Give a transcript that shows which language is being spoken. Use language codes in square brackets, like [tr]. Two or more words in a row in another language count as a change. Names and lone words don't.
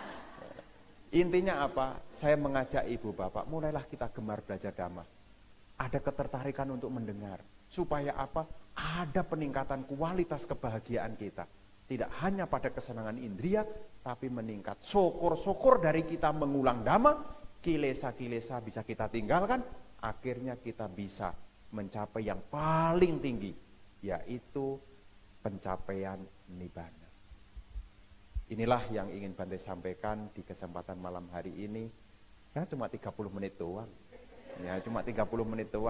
[id] Intinya apa? Saya mengajak ibu bapak, mulailah kita gemar belajar Dhamma. Ada ketertarikan untuk mendengar. Supaya apa? Ada peningkatan kualitas kebahagiaan kita. Tidak hanya pada kesenangan indria, tapi meningkat. Syukur-syukur dari kita mengulang Dhamma, kilesa-kilesa bisa kita tinggalkan, akhirnya kita bisa mencapai yang paling tinggi, yaitu pencapaian Nibbana. Inilah yang ingin Bante sampaikan di kesempatan malam hari ini. Ya cuma 30 menit doang. Ya cuma 30 menit doang.